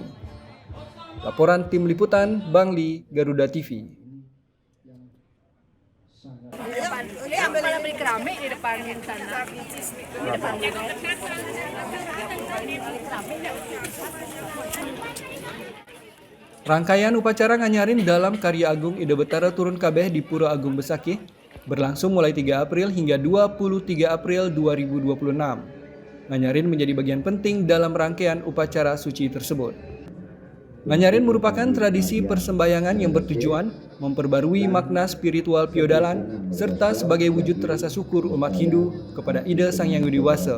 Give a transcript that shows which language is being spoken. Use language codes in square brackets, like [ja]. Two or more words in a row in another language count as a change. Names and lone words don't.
[id] Laporan Tim Liputan, Bangli, Garuda TV. Ini ambil keramik di depan sana. Di depan Rangkaian upacara nganyarin dalam Karya Agung Ida Betara Turun Kabeh di Pura Agung Besakih berlangsung mulai 3 April hingga 23 April 2026. Nganyarin menjadi bagian penting dalam rangkaian upacara suci tersebut. Nganyarin merupakan tradisi persembahyangan yang bertujuan memperbarui makna spiritual piodalan serta sebagai wujud rasa syukur umat Hindu kepada Ida Sang Hyang Widi Wasa.